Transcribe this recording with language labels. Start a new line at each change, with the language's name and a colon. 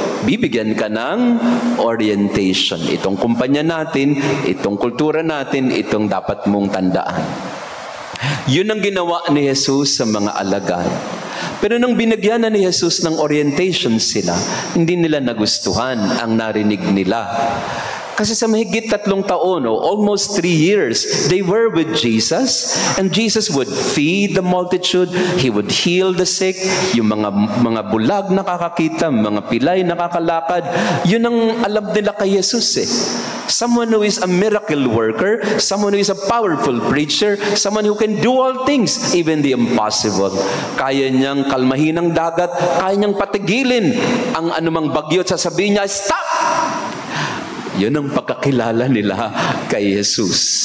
Filipino: Bibigyan ka ng orientation. Itong kumpanya natin, itong kultura natin, itong dapat mong tandaan. Yun ang ginawa ni Jesus sa mga alagad. Pero nung binigyan na ni Jesus ng orientation sila, hindi nila nagustuhan ang narinig nila. Kasi sa mahigit 3 taon,
English: almost 3 years, they were with Jesus. And Jesus would feed the multitude. He would heal the sick.
Filipino: Yung mga bulag nakakakita, mga pilay nakakalakad. Yun ang alam nila kay Jesus eh.
English: Someone who is a miracle worker, someone who is a powerful preacher, someone who can do all things, even the impossible.
Filipino: Kaya niyang kalmahin ang dagat, kaya niyang patigilin ang anumang bagyo at sasabihin niya, stop! Yun ang pagkakilala nila kay Jesus.